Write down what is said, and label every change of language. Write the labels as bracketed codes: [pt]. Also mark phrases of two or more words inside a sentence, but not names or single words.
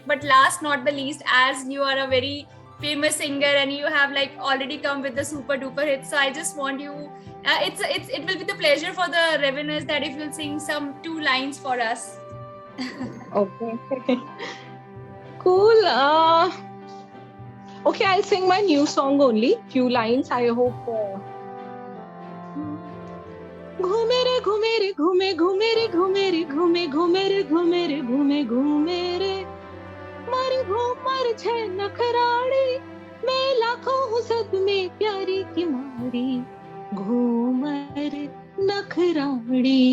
[en] But last not the least, as you are a very famous singer and you have like already come with the super duper hit, so I just want you. It will be the pleasure for the revenues that if you'll sing some 2 lines for us. Okay. Cool. Okay, I'll sing my new song only. Few lines, I hope. [raj] घूमे रे घूमे रे घूमे घूमे रे घूमे रे घूमे घूमे रे घूमे रे घूमे घूमे रे मारी घूमर छे नखराड़ी मैं लाखों हूँ सब में प्यारी की मारी, घूमर नखराड़ी,